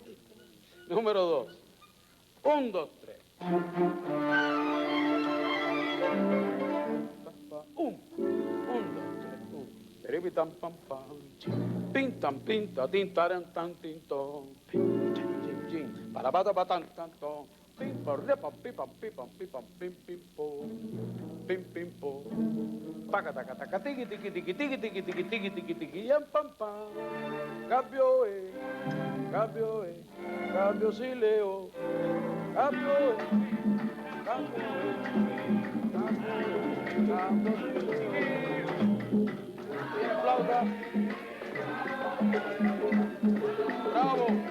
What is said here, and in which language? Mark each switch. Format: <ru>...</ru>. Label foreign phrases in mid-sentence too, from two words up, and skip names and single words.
<es>Número 2. 1, 2, 3. 1, 2, 3, 1. Peripitam pam pam. Pintam pinta tintaran tan tinto. Pin chin para bata batan tanto. Pim por repam pipam pipam pipam pim pim po. Pim pim po. Paca taca taca tiki tiki tiki tiki tiki tiki tiki tiki tiki yam pam pam. Cambio cambio si Leo. Cambio cambio si Leo. Flauta. Bravo.</es>